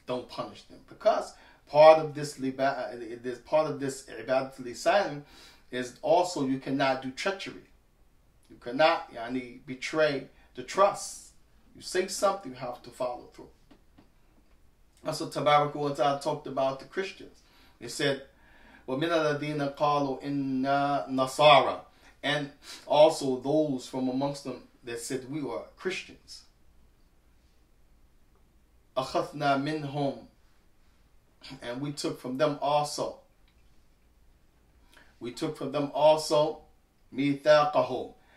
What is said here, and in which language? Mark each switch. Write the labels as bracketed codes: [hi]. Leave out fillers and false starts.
[en] Don't punish them, because part of this ibadat lisan is also you cannot do treachery. You cannot betray the trust. You say something, you have to follow through. Also, Tabaraka wa Ta'ala talked about the Christians. He said, [ar] وَمِنَ الَّذِينَ قَالُوا إِنَّا نَصَارَى. [en] And also those from amongst them that said we were Christians. [ar] أَخَذْنَا مِنْهُمْ. [en] And we took from them also. We took from them also مِيثَاقَهُمْ.